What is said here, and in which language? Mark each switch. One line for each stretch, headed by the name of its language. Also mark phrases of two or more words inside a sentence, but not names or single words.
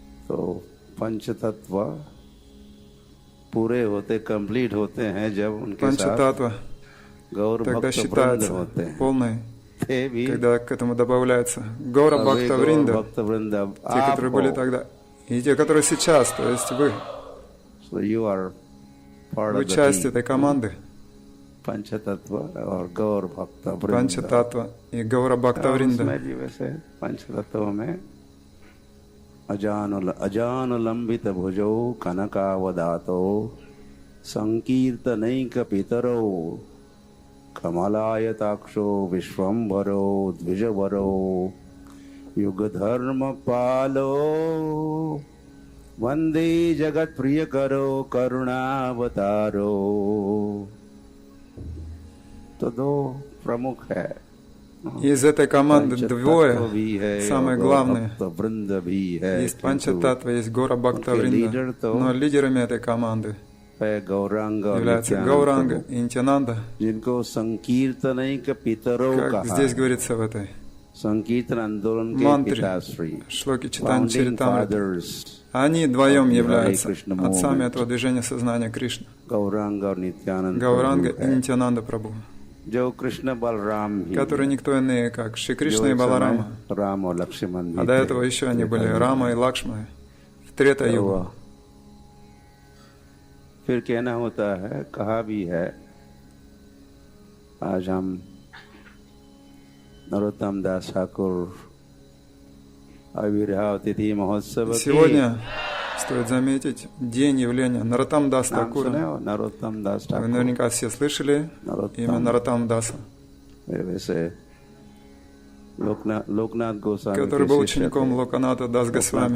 Russian: Панчататва тогда считается полной, когда к этому добавляется Гора Бхактавринда, те, которые были тогда, и те, которые сейчас, то есть вы часть этой команды. Панчататва и Гаура Бхактавринда.
Sanskrit: अजानुलंबित भुजौ कनकावदातो संकीर्तनैक पितरो कमलायताक्षो विश्वंभरो द्विजवरो युगधर्म पालो वंदे जगत प्रियकरो करुणावतारो।
Hindi: तो दो प्रमुख है।
Russian: Из этой команды двое, самые главные. Есть Панчататва, есть Гора Бхактавринда. Но лидерами этой команды являются Гауранга и Нитьянанда. Как здесь говорится в этой мантре, шлоки Чайтанья Чаритамрита. Они вдвоем являются отцами этого движения сознания Кришны. Гауранга и Нитьянанда Прабху, которые никто иные, как Шри Кришна и Баларама. А до этого еще они были Рама и Лакшмана в Трета-югу.
Hindi: फिर कहना होता है, कहा भी है, आज हम नरोत्तम दास ठाकुर आविर्भाव तिथि महोत्सव.
Russian: Сегодня стоит заметить день явления Нароттам Дас Тхакура. Наротам Дас Вы Тхакур. наверняка все слышали имя Нароттам Даса, который был учеником Локаната Дас Госвами.